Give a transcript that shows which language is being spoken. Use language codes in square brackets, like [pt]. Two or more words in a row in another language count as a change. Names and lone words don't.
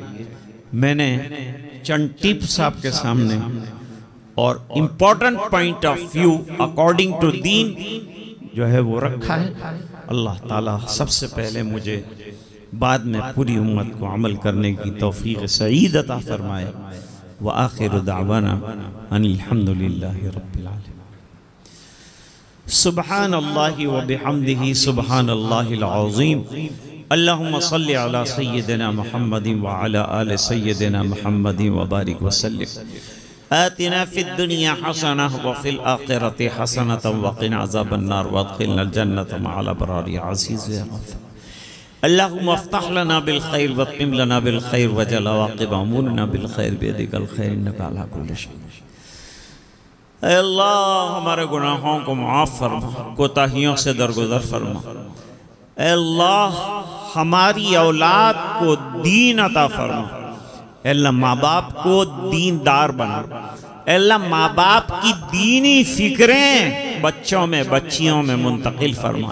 [ur] میں نے چند ٹپس آپ کے سامنے اور [en] important point of view according to [ur] دین جو ہے وہ رکھا ہے. اللہ تعالیٰ سب سے پہلے مجھے، بعد میں پوری امت کو عمل کرنے کی توفیق سعید عطا فرمائے. [ar] وآخر دعوانا أن الحمد لله رب العالمين. سبحان الله وبحمده سبحان الله العظيم. اللهم صل على سيدنا محمد وعلى آل سيدنا محمد وبارك وسلم. آتنا في الدنيا حسنة وفي الآخرة حسنة وقنا عذاب النار وأدخلنا الجنة مع الأبرار يا عزيز يا غفار. اللهم افتح لنا بالخير وأتمم لنا بالخير واجعل عواقب أمورنا بالخير بيدك الخير إنك على كل شيء. [ur] اللہ ہمارے گناہوں کو معاف فرما، کوتاہیوں سے درگزر فرما. اللہ ہماری اولاد کو دین عطا فرما. اللہ ماں باپ کو دیندار بنا. اللہ ماں باپ کی دینی فکریں بچوں میں، بچیوں میں منتقل فرما.